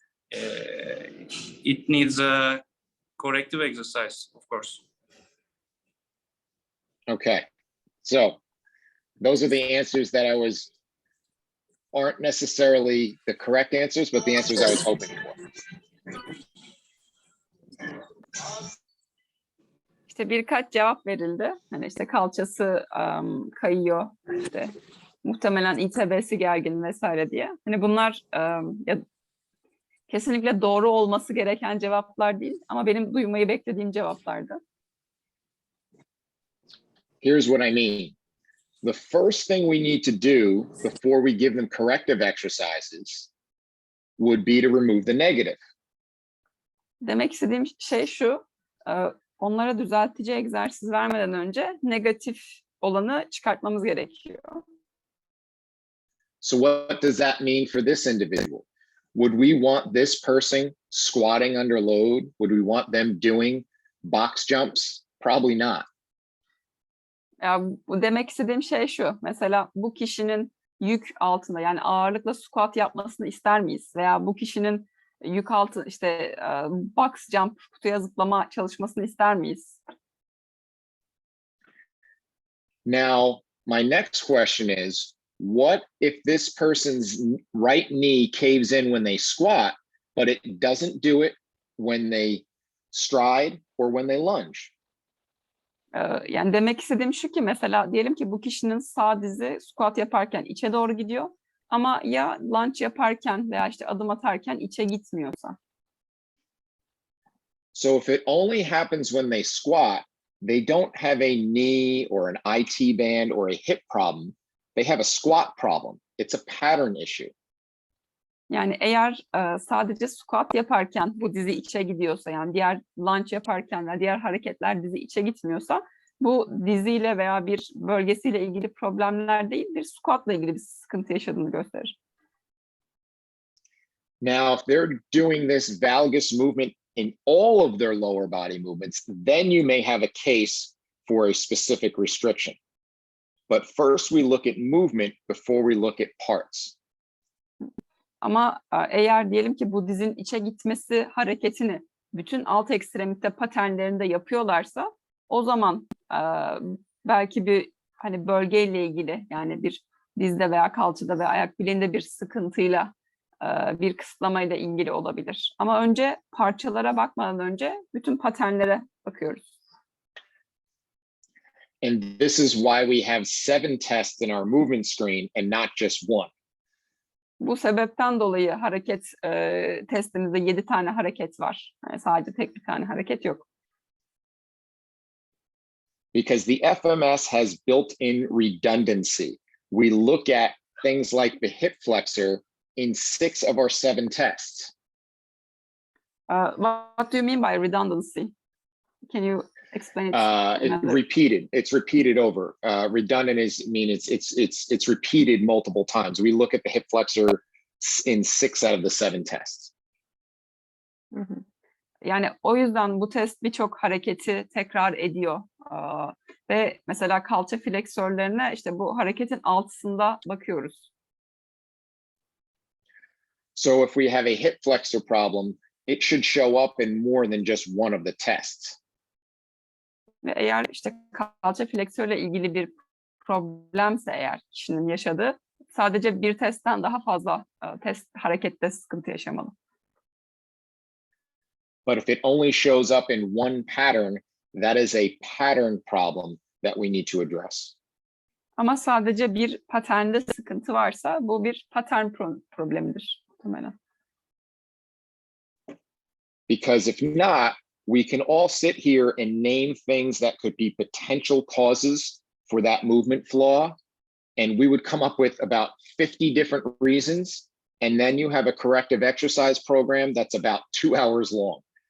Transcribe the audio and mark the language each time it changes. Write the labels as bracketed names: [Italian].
[English] It needs a corrective exercise, of course. Okay. So those are the answers that aren't necessarily the correct answers, but the answers I was hoping for. [Turkish] İşte birkaç cevap verildi. Hani işte kalçası kayıyor, işte muhtemelen İTB'si gergin vesaire diye. Hani bunlar ya, kesinlikle doğru olması gereken cevaplar değil ama benim duymayı beklediğim cevaplardı. [English] Here's what I mean. The first thing we need to do before we give them corrective exercises would be to remove the negative. [Turkish] Demek istediğim şey şu, onlara düzeltici egzersiz vermeden önce negatif olanı çıkartmamız gerekiyor. [English] So what does that mean for this individual? Would we want this person squatting under load? Would we want them doing box jumps? Probably not. [Turkish] Bu demek istediğim şey şu, mesela bu kişinin yük altında yani ağırlıkla squat yapmasını ister miyiz? Veya bu kişinin yük altı işte box jump, kutuya zıplama çalışmasını ister miyiz? [English] Now, my next question is, what if this person's right knee caves in when they squat, but it doesn't do it when they stride or when they lunge? [Turkish] Yani demek istediğim şu ki mesela diyelim ki bu kişinin sağ dizi squat yaparken içe doğru gidiyor ama ya lunge yaparken veya işte adım atarken içe gitmiyorsa. [English] So if it only happens when they squat, they don't have a knee or an IT band or a hip problem. They have a squat problem. It's a pattern issue. [Turkish] Yani eğer sadece squat yaparken bu dizi içe gidiyorsa yani diğer lunge yaparken ve diğer hareketler dizi içe gitmiyorsa bu diziyle veya bir bölgesiyle ilgili problemler değil bir squatla ilgili bir sıkıntı yaşadığını gösterir. [English] Now, if they're doing this valgus movement in all of their lower body movements, then you may have a case for a specific restriction. But first we look at movement before we look at parts. [Turkish] Ama eğer diyelim ki bu dizin içe gitmesi hareketini bütün alt ekstremite paternlerinde yapıyorlarsa o zaman belki bir hani bölgeyle ilgili yani bir dizde veya kalçada veya ayak bileğinde bir sıkıntıyla bir kısıtlamayla ilgili olabilir. Ama önce parçalara bakmadan önce bütün paternlere bakıyoruz. [English] And this is why we have 7 tests in our movement screen and not just one. [Turkish] Bu sebepten dolayı hareket testimizde 7 tane hareket var. Yani sadece tek bir tane hareket yok. [English] Because the FMS has built-in redundancy. We look at things like the hip flexor in 6 of our 7 tests. What do you mean by redundancy? Can you explain it? Repeated. It's repeated over. Redundant it's repeated multiple times. We look at the hip flexor in 6 out of the 7 tests. Hı hı. [Turkish] Yani o yüzden bu test birçok hareketi tekrar ediyor. Ve mesela kalça fleksörlerine işte bu hareketin altısında bakıyoruz. [English] So if we have a hip flexor problem, it should show up in more than just one of the tests. [Turkish] Ve eğer işte kalça fleksörle ilgili bir problemse eğer kişinin yaşadığı sadece bir testten daha fazla harekette sıkıntı yaşamalı. [English] But if it only shows up in one pattern, that is a pattern problem that we need to address. [Turkish] Ama sadece bir paternde sıkıntı varsa bu bir patern problemidir muhtemelen. [English] Because if not, we can all sit here and name things that could be potential causes for that movement flaw, and we would come up with about 50 different reasons, and then you have a corrective exercise program that's about 2 hours long.